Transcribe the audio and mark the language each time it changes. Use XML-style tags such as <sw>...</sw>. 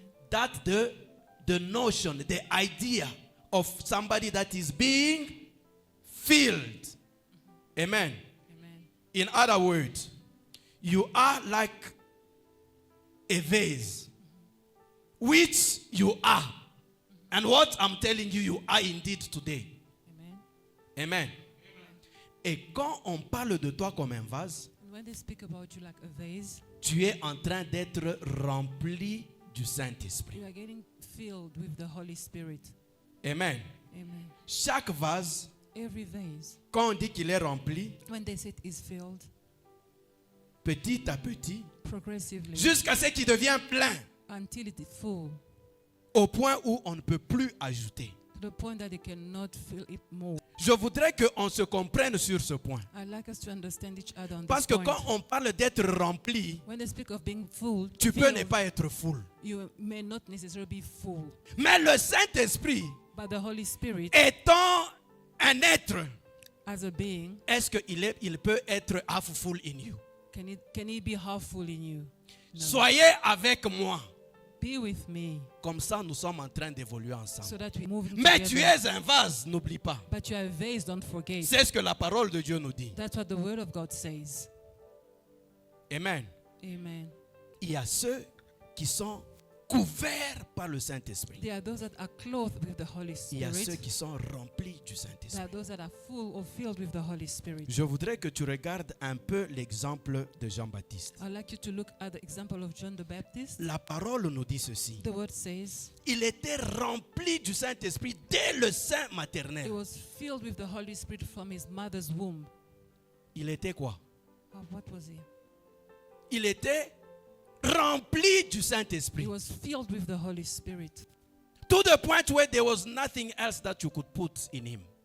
<en>That the notion, the idea of somebody that is being filled. Amen. Amen. In other words, you are like a vase, which you are. And what I'm telling you, you are indeed today. Amen. Amen.</en> <fr>Et quand on parle de toi comme un vase,</fr> <en>And when they speak about you like a vase,</en> <fr>tu es en train d'être rempli du Saint-Esprit.</fr> <en>you are getting filled with the Holy Spirit.</en> <fr>Amen.</fr> <en>Amen.</en> <fr>Chaque vase,</fr> <en>Every vase,</en> <fr>quand on dit qu'il est rempli,</fr> <en>when they say it is filled,</en> <fr>petit à petit,</fr> <en>progressively,</en> <fr>jusqu'à ce qu'il devienne plein,</fr> <en>until it is full,</en> <fr>au point où on ne peut plus ajouter.</fr> <en>to the point that they cannot fill it more.</en> <fr>Je voudrais qu'on se comprenne sur ce point.</fr> <en>I'd like us to understand each other on</en> <fr>Parce</fr> <en>this</en> <fr>que</fr> <en>point.</en> <fr>quand on parle d'être rempli,</fr> <en>When they speak of being full,</en> <fr>tu peux ne</fr> <en>filled,</en> <fr>pas être full.</fr> <en>you may not necessarily be full.</en> <fr>Mais le Saint-Esprit,</fr> <en>But the Holy Spirit,</en> <fr>étant un être,</fr> <en>as a being,</en> <fr>est-ce qu'il peut être</fr> <en>half full in you? can he be half full in you? No.</en> <fr>Soyez avec moi.</fr> <en>Be with me,</en> <fr>Comme ça, nous sommes en train d'évoluer ensemble.</fr> <en>so that we move</en> <fr>Mais</fr> <en>together.</en> <fr>tu es un vase, n'oublie pas.</fr> <en>But you are a vase, don't forget.</en> <fr>C'est ce que la parole de Dieu nous dit.</fr> <en>That's what the Word of God says.</en> <fr>Amen.</fr> <en>Amen.</en> <fr>Il y a ceux qui sont couverts par le Saint-Esprit.</fr> <en>There are those that are clothed with the Holy</en> <fr>Il y a ceux</fr> <en>Spirit.</en> <fr>qui sont remplis du</fr> <en>There</en> <fr>Saint-Esprit.</fr> <en>are those that are full or filled with the Holy Spirit.</en> <fr>Je voudrais que tu regardes un peu l'exemple de Jean-Baptiste.</fr> <en>I'd like you to look at the example of John the Baptist.</en> <fr>La parole nous dit ceci.</fr> <en>The Word says</en> <fr>Il était rempli du Saint-Esprit dès le sein</fr> <en>he</en> <fr>maternel.</fr> <en>was filled with the Holy Spirit from his mother's womb.</en> <fr>Il était quoi?</fr> <en>What was he?</en> <fr>Il était rempli du</fr> <en>He</en> <fr>Saint-Esprit.</fr> <en>was filled with the Holy Spirit. To the point where there was nothing else that you could put in him.</en>